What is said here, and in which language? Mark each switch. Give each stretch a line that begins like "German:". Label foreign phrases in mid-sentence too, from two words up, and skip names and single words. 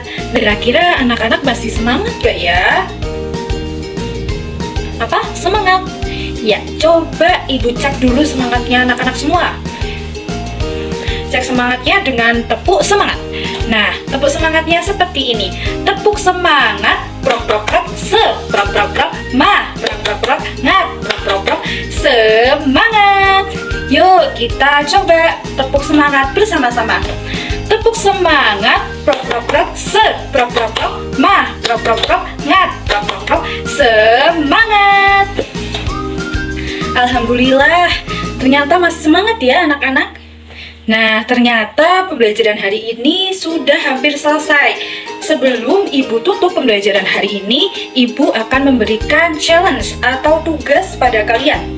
Indonesian: Kira-kira anak-anak masih semangat gak ya? Apa? Semangat? Ya, coba Ibu cek dulu semangatnya anak-anak semua. Cek semangatnya dengan tepuk semangat. Nah, tepuk semangatnya seperti ini. Tepuk semangat, prok prok prok, se, prok prok prok, ma, prok prok prok, ngat, prok prok prok, semangat. Yuk, kita coba tepuk semangat bersama-sama. Tepuk semangat, prok prok prok, se, prok prok prok, ma, prok prok prok, ngat, prok prok prok, semangat. Alhamdulillah, ternyata masih semangat ya anak-anak. Nah, ternyata pembelajaran hari ini sudah hampir selesai. Sebelum Ibu tutup pembelajaran hari ini, Ibu akan memberikan challenge atau tugas pada kalian.